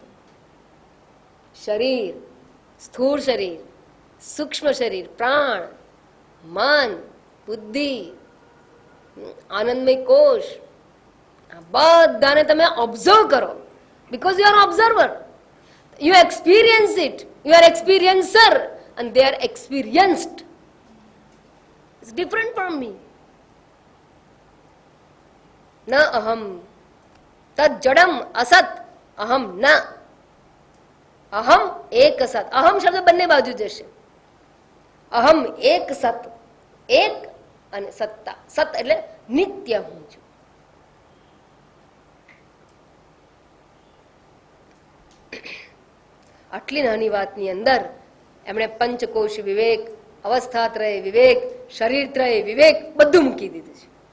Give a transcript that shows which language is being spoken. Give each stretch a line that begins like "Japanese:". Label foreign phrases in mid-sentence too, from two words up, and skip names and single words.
Gujarati: શરીર, સ્થૂળ શરીર, સૂક્ષ્મ શરીર, પ્રાણ, મન, બુદ્ધિ, આનંદમય કોષ, આ બધાને તમે ઓબ્ઝર્વ કરો.
English: because you are observer, you experience it, you are experiencer and they are experienced. It's different from me.
Sanskrit: न अहं तद् जडम् असत् अहं न.
Gujarati: અહમ એક સત. અહમ શબ્દ બંને બાજુ જશે. અહમ એક સત, એક અને સત્તા. સત એટલે નિત્ય હું છું. આટલી નાની વાતની અંદર એમણે પંચકોશ વિવેક, અવસ્થાત્રય વિવેક, શરીરત્રય વિવેક બધું મૂકી દીધું છે.